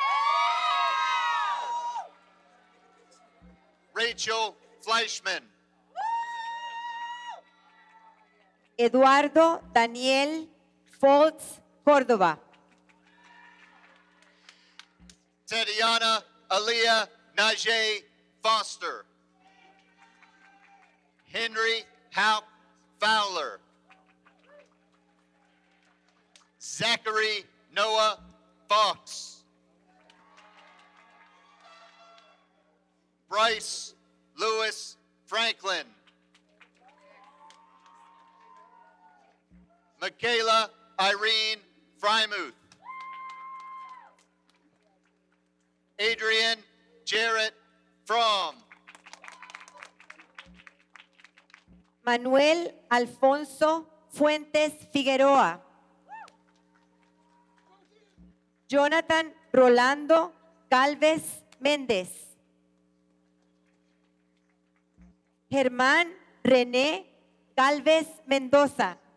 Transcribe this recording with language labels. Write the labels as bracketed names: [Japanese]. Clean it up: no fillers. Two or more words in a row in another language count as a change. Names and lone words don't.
[English] Rachel Fleischman. Eduardo Daniel Foltz Córdoba. Tatiana Aaliyah Najee Foster. Henry Haupt Fowler. Zachary Noah Fox. Bryce Lewis Franklin. Michaela Irene Frymuth. Adrian Jarrett Fromm. Manuel Alfonso Fuentes Figueroa. Jonathan Rolando Galvez Méndez. Germán René Galvez Mendoza.